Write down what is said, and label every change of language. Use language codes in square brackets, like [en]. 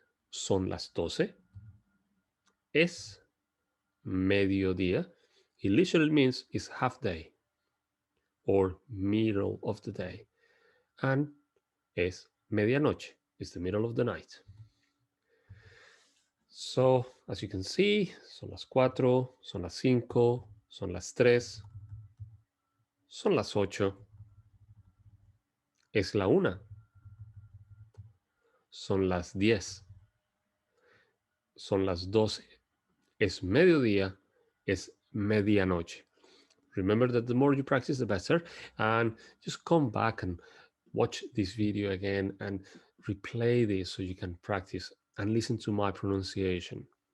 [es] Son las 12. Es mediodía. [en] It literally means it's half day or middle of the day. And [es] es medianoche, [en] it's the middle of the night. So, as you can see, [es] son las 4, son las 5, son las 3, son las 8, es la 1, son las 10, son las 12, es mediodía, es medianoche. [en] Remember that the more you practice, the better. And just come back and watch this video again and replay this so you can practice and listen to my pronunciation.